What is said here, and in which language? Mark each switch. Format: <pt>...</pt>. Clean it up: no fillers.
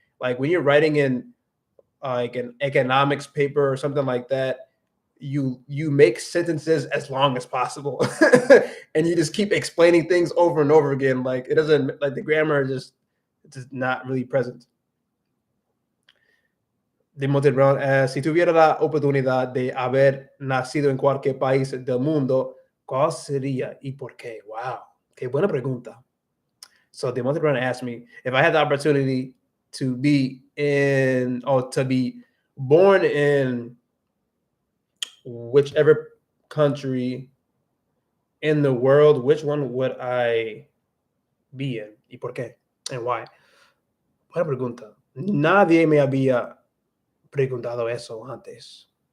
<en>Like when you're writing in like an economics paper or something like that, you make sentences as long as possible, and you just keep explaining things over and over again. Like it doesn't, like the grammar just it's just not really present.</en> <es>Demonte Brown, si tuviera la oportunidad de haber nacido en cualquier país del mundo, ¿cuál sería y por qué? Wow, qué buena pregunta.</es> <en>So Demonte Brown asked me if I had the opportunity to be in, or to be born in whichever country in the world, which one would I be in</en> <es>y por qué</es> <en>and why?</en> <es>Buena pregunta. Nadie me había preguntado eso antes.</es>